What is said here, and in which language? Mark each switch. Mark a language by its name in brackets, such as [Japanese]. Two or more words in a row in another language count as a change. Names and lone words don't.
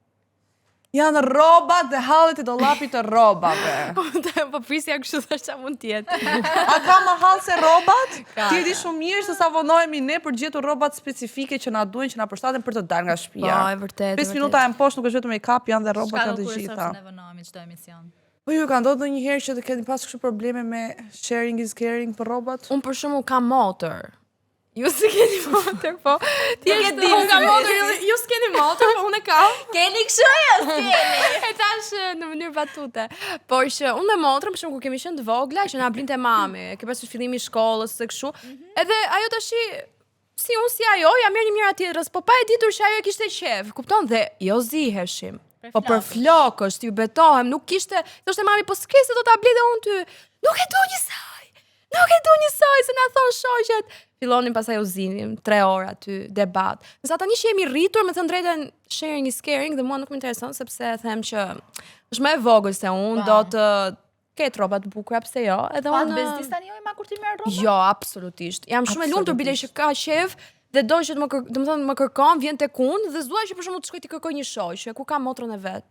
[Albanian] Janë rrobat dhe hallet e dollapit të rrobave. Po prisja kështu thash ç'a mund të jetë. A ka më hall se rrobat? Ti e di shumë mirë se sa vonohemi ne për gjetur rrobat specifike që na duhen, që na përshtaten për të dalë nga shtëpia. Po, e vërtet. 5 minuta e poshtë nuk është vetëm make-up, janë dhe rrobat janë të gjitha. Ne vonohemi çdo emision. Po ju ka ndodhur ndonjëherë që të keni pas kështu probleme me [English] sharing is caring [Albanian] për rrobat? Unë për shembull kam motor. Ju s'e keni motor, po. Ti e di, unë kam motor, ju s'keni motor, po unë e kam. Keni kështu jo keni. E tash në mënyrë batute. Por që unë me motrën, për shembull kur kemi qenë të vogla, që na blinte mami, ke pasur fillimi i shkollës së kështu. Edhe ajo tash si unë si ajo, ja merr një mirë tjetrës, po pa e ditur që ajo kishte qef. Kupton? Dhe jo ziheshim. Po për flokësh, t'ju betohem, nuk kishte, thoshte mami, po s'ke se do ta blej dhe unë ty. Nuk e du njësoj. Nuk e du njësoj, se na thon shoqet. Fillonin pasaj u zinim, 3 orë aty, debat. Nësa tani që jemi rritur, me thënë drejtën [English] sharing is caring, [Albanian] dhe mua nuk më intereson, sepse them që është më e vogël se unë, do të ketë rroba të bukura, pse jo. Edhe unë bezdis tani jo ma kur ti merr rroba? Jo, absolutisht. Jam shumë e lumtur bile që ka qef, dhe do që më kërkon, vjen tek unë, dhe s'dua që për shembull të shkoj të kërkoj një shoqe, ku kam motrën e vet.